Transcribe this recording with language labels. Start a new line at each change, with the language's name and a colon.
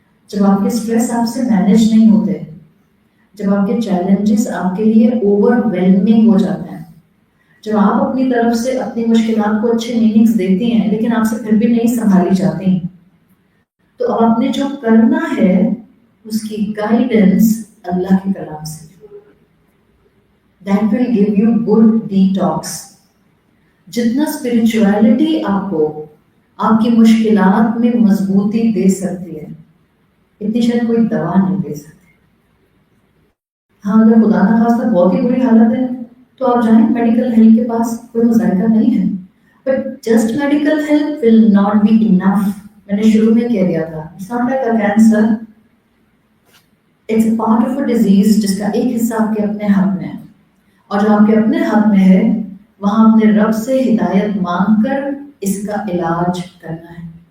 Urdu: جب آپ کے اسٹریس آپ سے مینیج نہیں ہوتے، جب آپ کے چیلنجز آپ کے لیے اوور ویلمنگ ہو جاتے ہیں، جب آپ اپنی طرف سے اپنی مشکلات کو اچھے میننگز دیتی ہیں لیکن آپ سے پھر بھی نہیں سنبھالی جاتی، تو اب آپ نے جو کرنا ہے اس کی گائیڈنس اللہ کے کلام سے.
English: That will give you good detox.
Urdu: جتنا اسپرچویلٹی آپ کو آپ کی مشکلات میں مضبوطی دے سکتی ہے، اتنی شاید کوئی دوا نہیں دے سکتی. ہاں اگر خدا نہ خواستہ بہت ہی بری حالت ہے تو آپ جائیں میڈیکل ہیلپ کے پاس، کوئی مذائقہ نہیں ہے.
English: But just medical help will not be enough.
Urdu: میں نے شروع میں کہہ دیا تھا
English: it's not like a cancer, it's a part of a disease
Urdu: جس کا ایک حصہ آپ کے اپنے ہاتھ میں ہے، اور جو آپ کے اپنے ہاتھ میں ہے وہاں اپنے رب سے ہدایت مانگ کر اس کا علاج کرنا ہے.